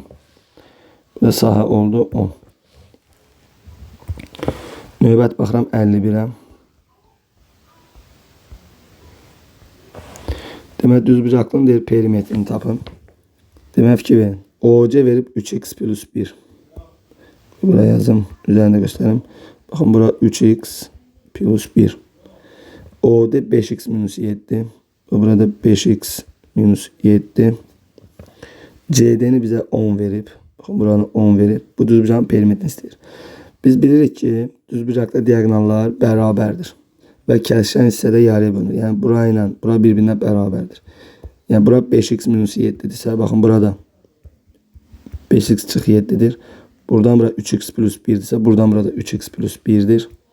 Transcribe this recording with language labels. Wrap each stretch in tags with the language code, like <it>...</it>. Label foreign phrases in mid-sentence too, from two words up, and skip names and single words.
<az>Və sahə oldu 10. Növbət baxıram 51'ə. Demək düzbucaqlının deyir perimetrini tapın. Demək fikir verin. OC verib 3x plus 1.</az> <tr>Buraya yazım. Üzerinde göstereyim. Bakın bura 3x plus 1. OD 5x minus 7. Burada 5x minus 7. CD'ni bize 10 verip. Bakın buranı 10 verip.</tr> <az>Bu düzbucağın perimetrini istəyir. Biz bilirik ki düzbucaqda diagonallar bərabərdir. Və kəsişən hissədə yarıya bölünür. Yəni bura ilə bura bir-birinə bərabərdir. Yəni bura 5x minus 7'dirsə, bakın burada 5x çıx 7'dir. Buradan bura 3x plus 1'dirsə, buradan burada 3x plus 1'dir.</az>